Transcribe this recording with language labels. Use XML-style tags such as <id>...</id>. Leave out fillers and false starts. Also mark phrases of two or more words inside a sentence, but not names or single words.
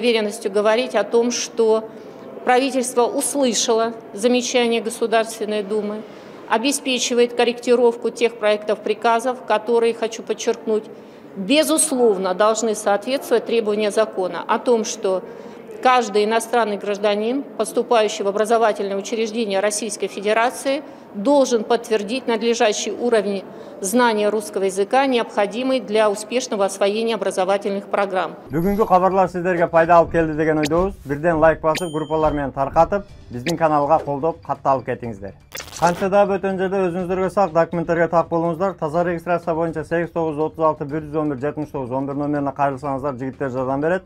<ru>уверенностью говорить о том, что правительство услышало замечания Государственной Думы, обеспечивает корректировку тех проектов приказов, которые, хочу подчеркнуть, безусловно должны соответствовать требованиям закона о том, что каждый иностранный гражданин, поступающий в образовательное учреждение Российской Федерации, должен подтвердить надлежащий уровень знания русского языка, необходимый для успешного освоения образовательных программ.</ru> <ky>Бүгүнкү кабарлар сиздерге пайда алып келди деген ойдобуз. Бирден лайк басып, группалар менен таркатып, биздин каналга колдоп, катталып кетиңиздер. Канча да бөтөн жерде өзүңүздөргө сак документтерге так болуңуздар. Таза регистрация боюнча 8936 111 79 11 номерине кайрылсаңыздар, жигиттер жардам берет.</ky>